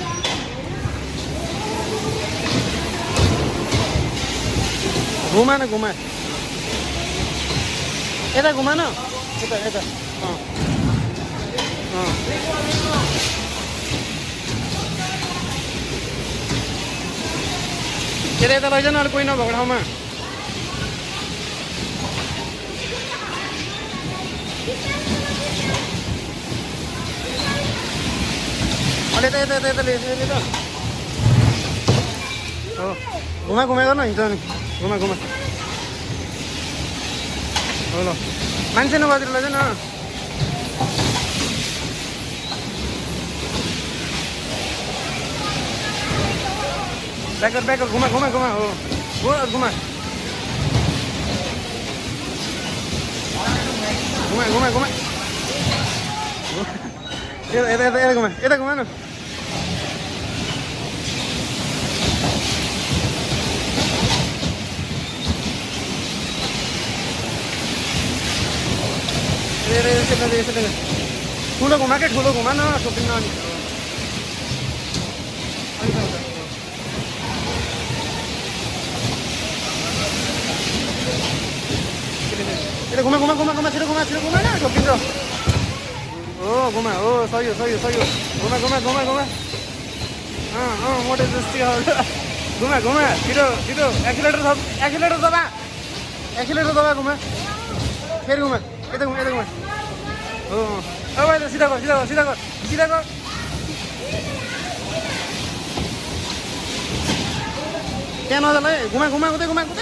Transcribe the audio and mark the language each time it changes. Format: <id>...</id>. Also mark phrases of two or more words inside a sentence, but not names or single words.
<ne>घुमा यता घुमा न, यता यता यता लैजानु अलिक कोही नभएको ठाउँमा। अलि यता यता यता यता हो घुमा घुमा गर्न हिँड्छ नि घुमा घुमा हो ल मान्छे नबजेर लैजानु न ब्याकर ब्याकर घुमा घुमा घुमा हो घुमा घुमा घुमा घुमा घुमा यता यता यता घुमा यता घुमा न ठुलो घुमा क्या ठुलो घुमा न सोपिङ न यता घुमा घुमा घुमा घुमा छिटो घुमा न सोपिङ हो घुमा हो सही हो सही हो सही हो घुमा घुमा घुमा घुमा मोटे जस्तै घुमा घुमा छिटो छिटो एक्सिलेटर दबा घुमा फेरि घुमा यता घुमा यता घुमा हो अब यता सिधा गर सिधा गर सिधा गर सिधा गर त्यहाँ नजाला है घुमा घुमा उतै घुमा उतै</ne>